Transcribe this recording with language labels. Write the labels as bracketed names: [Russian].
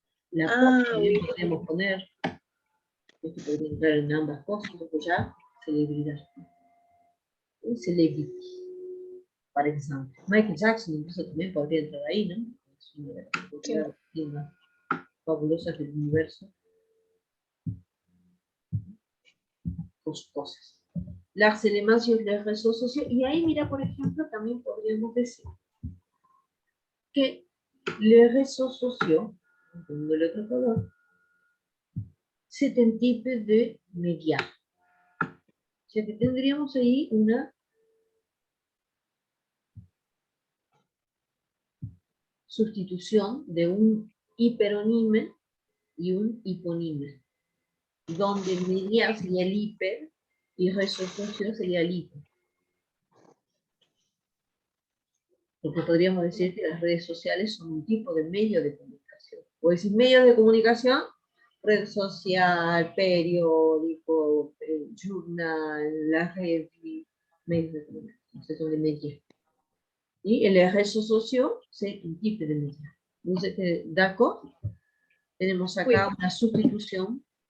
[Spanish] La también podríamos poner, esto podría entrar en ambas cosas, pues ya, celebridad. Un celebrity, por ejemplo. Michael Jackson incluso también podría entrar ahí, ¿no? Es una de las celebridades más fabulosas del universo. Con sus cosas. Las elementos de les réseaux sociaux. Y ahí, mira, por ejemplo, también podríamos decir que les réseaux sociaux, de l'autre color, [French] c'est un type de média. [Spanish] O sea que tendríamos ahí una sustitución de un hiperonime y un hiponime, donde media sería el hiper y réseaux sociaux sería el hipo. Porque podríamos decir que las redes sociales son un tipo de medio de comunicación. O decir medios de comunicación, red social, periódico, journal, la red, medios de comunicación, [French] ce sont des médias. Y les réseaux sociaux, c'est un type de média. Vous êtes d'accord? [Spanish] Tenemos acá una sustitución.